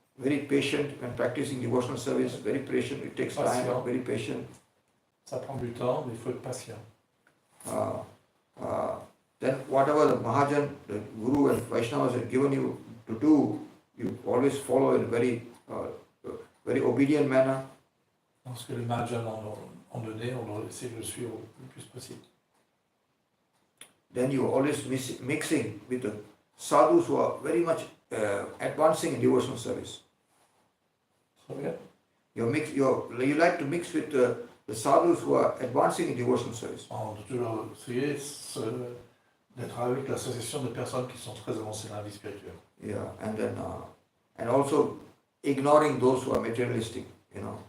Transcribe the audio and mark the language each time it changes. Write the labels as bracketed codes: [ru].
[en] Very patient when practicing devotional service, very patient, it takes time, very patient. [fr] Ça prend du temps, mais il faut être patient. [en] Then whatever the Mahajan, the Guru and Vaishnavas have given you to do, you always follow in a very obedient manner. [fr] Ce que les Mahajans ont donné, on doit essayer de le suivre le plus possible. [en] Then you are always mixing with the sadhus who are very much advancing in devotional service. Okay. You like to mix with the sadhus who are advancing in devotional service. [fr] On doit toujours essayer d'être avec l'association de personnes qui sont très avancées dans la vie spirituelle. [en] Yeah, and then and also ignoring those who are materialistic, you know.